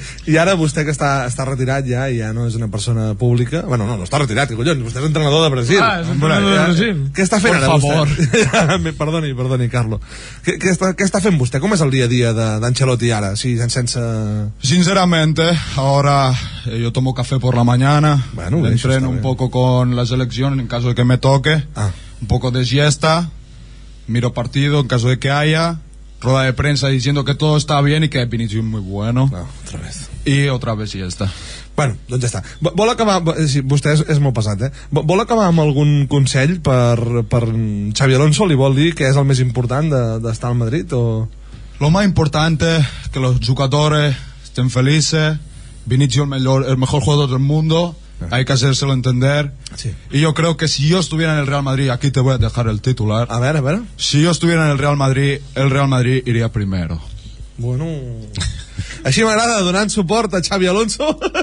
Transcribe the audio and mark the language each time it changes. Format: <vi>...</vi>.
<ca>I ara vostè que està retirat ja i ja no és una persona pública, bueno, no està retirat, que collons, vostè és entrenador de Brasil. És entrenador de Brasil. Què està fent ara vostè? Perdoni, Carlo. Què està fent vostè? Com és el dia a dia d'Ancelotti ara? Sense...</ca> <es>Sinceramente, ahora yo tomo café por la mañana, bueno, entreno un poco con la selección en caso de que me toque, un poco de siesta, miro partido en caso de que haya, rueda de prensa diciendo que todo está bien y que Vinicius es muy bueno. Otra vez. Y otra vez</es> <ca>ja està. Bueno, doncs ja està. Vol acabar... Sí, vostè és molt pesat, Vol acabar amb algun consell per Xavi Alonso? Li vol dir que és el més important d'estar al Madrid? O...</ca> <es>Lo más importante es que los jugadores estén felices. Vinicius el mejor jugador del mundo. Hay que hacérselo entender. Sí. Y yo creo que si yo estuviera en el Real Madrid, aquí te voy a dejar el titular. A ver. Si yo estuviera en el Real Madrid iría primero. Bueno...</es> <ca>Així m'agrada, donant suport a Xavi Alonso.</ca>